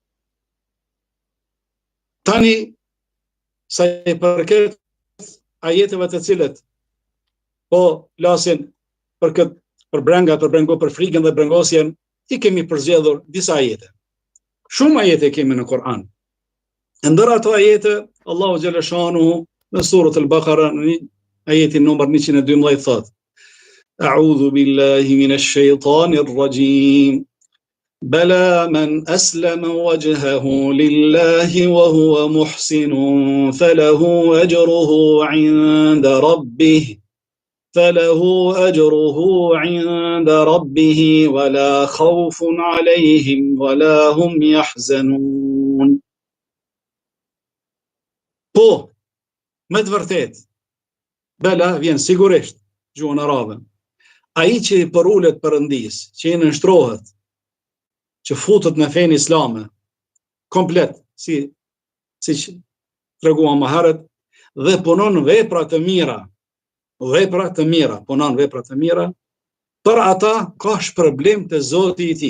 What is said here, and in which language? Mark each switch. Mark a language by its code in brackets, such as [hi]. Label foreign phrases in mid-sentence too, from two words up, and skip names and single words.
[sq] Tani sa i përket ajeteve të cilët po flasin për frikën dhe brengosjen, i kemi përzgjedhur disa ajete. Shumë ajete kemi në Kur'an. Ndër ato ajete, Allahu xhaleshanuhu në surët al-Baqara, në ajetin numër 112 thot: [ar] أعوذ بالله من الشيطان الرجيم. بلى من أسلم وجهه لله وهو محسن فله أجره عند ربه ولا خوف عليهم ولا هم يحزنون. [sq] Po, me të vërtet, bela vjen sigurisht, gjuhën arabe. Ai që i përulet Perëndis, që i nënshtrohet, që futet në fenë islame, komplet, si që treguam më herët, dhe punon vepra të mira, punon vepra të mira, për ata ka shpërblim të Zoti i tij.